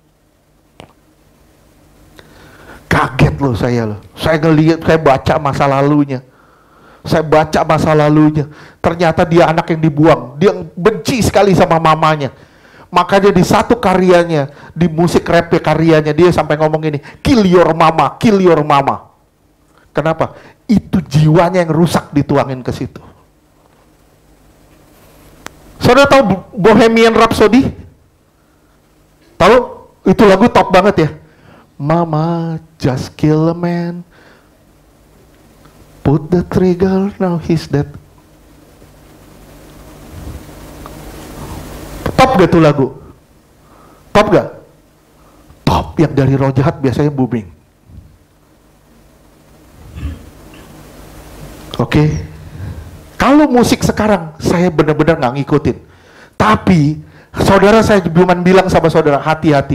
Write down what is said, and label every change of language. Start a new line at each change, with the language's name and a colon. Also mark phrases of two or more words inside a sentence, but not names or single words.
Indonesian: Kaget loh saya loh. Saya ngelihat, saya baca masa lalunya. Saya baca masa lalunya. Ternyata dia anak yang dibuang. Dia benci sekali sama mamanya. Makanya di satu karyanya, di musik rap karyanya, dia sampai ngomong ini,
English: kill your mama, kill your mama.
Indonesian: Kenapa? Itu jiwanya yang rusak dituangin ke situ. Saudara tahu Bohemian Rhapsody? Tahu? Itu lagu top banget ya.
English: Mama just kill a man, put the trigger, now he's dead.
Indonesian: Top gak tuh lagu? Top gak? Top. Yang dari Roh Jahat biasanya booming. Oke. Kalau musik sekarang saya benar-benar nggak ngikutin. Tapi saudara, saya cuma bilang sama saudara, hati-hati.